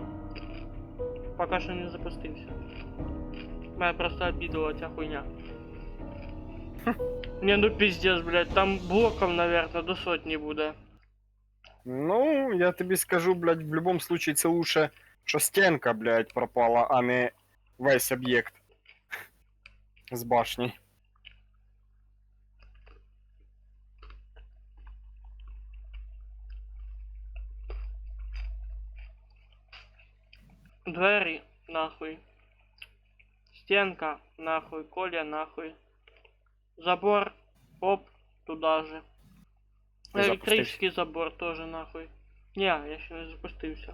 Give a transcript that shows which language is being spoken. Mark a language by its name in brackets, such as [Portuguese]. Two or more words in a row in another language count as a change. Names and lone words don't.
[Ukrainian] Пока що не запустився. Мене просто обідала ця хуйня. [Russian] Не, ну пиздец, блядь, там блоков, наверное, до сотни буде. [Ukrainian] Ну, я тобі скажу, блядь, в будь-якому случае це лучше, що стінка, блядь, пропала, а не весь об'єкт з башні. Двері, нахуй. [Russian] Стенка, нахуй. Коля, нахуй. Забор, оп, туда же. [Ukrainian] Ти запустився? Електричний забор тоже нахуй. Не, я ще не запустився.